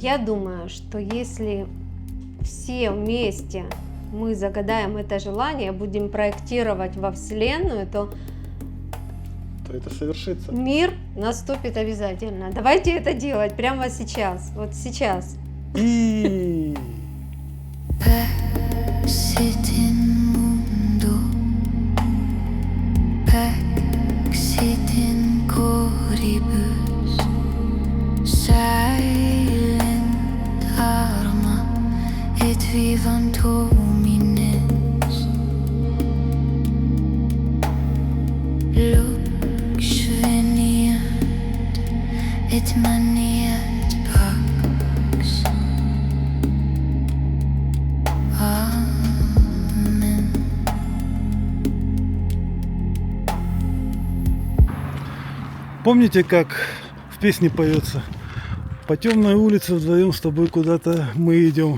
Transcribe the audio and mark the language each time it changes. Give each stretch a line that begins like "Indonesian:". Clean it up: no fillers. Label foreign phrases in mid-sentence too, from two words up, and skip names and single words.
Russian: Я думаю, что если все вместе мы загадаем это желание, будем проектировать во Вселенную, то то это совершится. Мир наступит обязательно. Давайте это делать прямо сейчас. Вот сейчас. И
Latin: Exitin mundo, exitin coribus, silent arma et vivant homines, lux veniat et maniat pax. Amen.
Russian: помните, как в песне поется: по темной улице вдвоем с тобой куда-то мы идем.